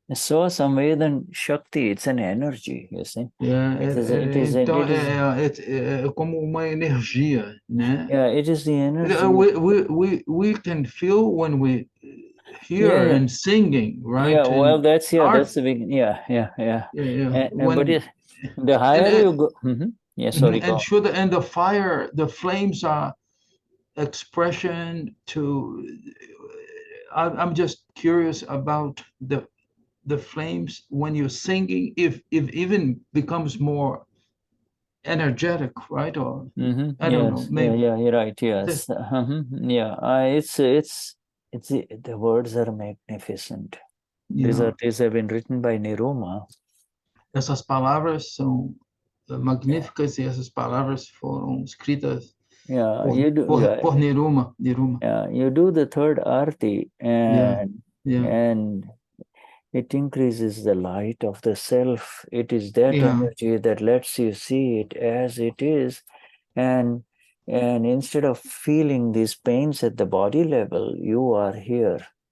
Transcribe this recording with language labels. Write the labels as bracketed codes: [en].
[en] So Samvedan Shakti, it's an energy, you see. [pt] Então é como uma energia, né? [en] Yeah, it is the energy. We can feel when we hear and singing, right? Yeah, well, that's the beginning. Yeah. But the higher you go, yeah, sorry. And the fire, the flames are expression to. I'm just curious about the flames when you're singing, if even becomes more energetic, right? Or I don't know. Maybe. Yeah, you're right. Yes. It's the words are magnificent. These have been written by Niruma. [pt] Essas palavras são magníficas e essas palavras foram escritas por Niruma. [en] Yeah, you do the third arti and it increases the light of the self. It is that energy that lets you see it as it is. And instead of feeling these pains at the body level, you are here.